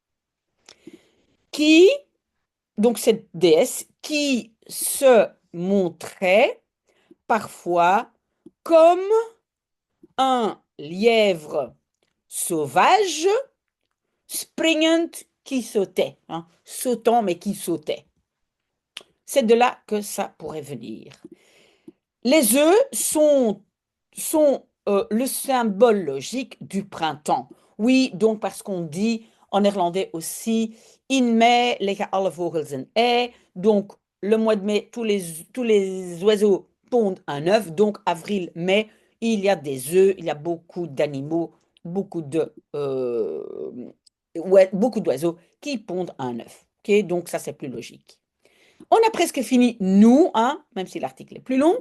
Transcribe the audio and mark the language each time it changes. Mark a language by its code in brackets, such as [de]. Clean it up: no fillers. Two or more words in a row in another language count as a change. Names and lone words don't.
[fr] qui, donc cette déesse, qui se montrait parfois comme un lièvre sauvage, springend, qui sautait, hein, sautant mais qui sautait. C'est de là que ça pourrait venir. Les œufs sont le symbole logique du printemps. Oui, donc parce qu'on dit en néerlandais aussi, [nl] in mei leggen alle vogels een ei. [fr] Donc, le mois de mai, tous les oiseaux pondent un œuf. Donc, avril, mai, il y a des œufs, il y a beaucoup d'animaux, beaucoup ouais, beaucoup d'oiseaux qui pondent un œuf. Ok, donc, ça, c'est plus logique. On a presque fini, nous, hein, même si l'article est plus long.